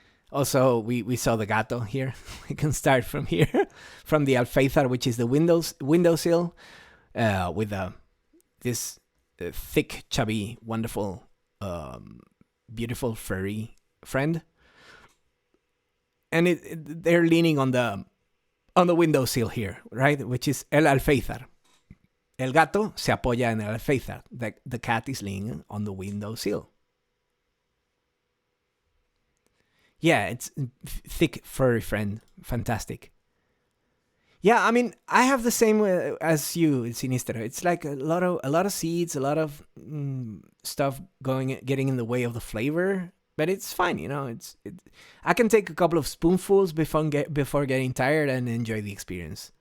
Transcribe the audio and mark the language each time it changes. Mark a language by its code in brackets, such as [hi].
[en] Also, we saw the gato here. We can start from here, from the alféizar, which is the windowsill, with this thick, chubby, wonderful, beautiful, furry friend, and they're leaning on the windowsill here, right? Which is el alféizar. [es] El gato se apoya en el alféizar. [en] The cat is leaning on the windowsill. Yeah, it's thick, furry friend. Fantastic. Yeah, I mean, I have the same as you, Sinistero. It's like a lot of seeds, a lot of stuff getting in the way of the flavor, but it's fine, I can take a couple of spoonfuls before getting tired and enjoy the experience.